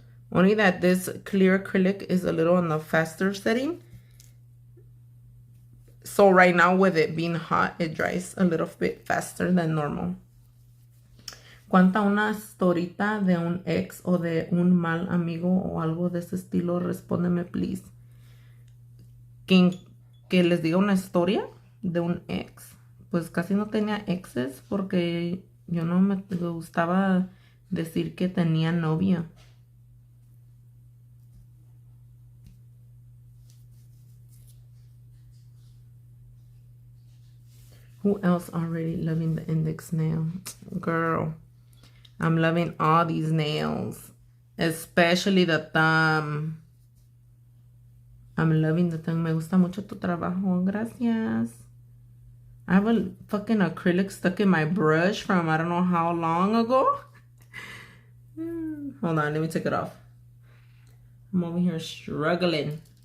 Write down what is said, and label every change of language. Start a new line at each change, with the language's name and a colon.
English: Only that this clear acrylic is a little on the faster setting. So right now with it being hot, it dries a little bit faster than normal.
Spanish: Cuenta una historita de un ex o de un mal amigo o algo de ese estilo. Respóndeme, please. Que les diga una historia de un ex. Pues casi no tenía exes porque yo no me gustaba decir que tenía novia.
English: Who else already loving the index nail? Girl, I'm loving all these nails, especially the thumb. I'm loving the thumb.
Spanish: Me gusta mucho tu trabajo. Gracias.
English: I have a fucking acrylic stuck in my brush from I don't know how long ago. Hold on, let me take it off. I'm over here struggling.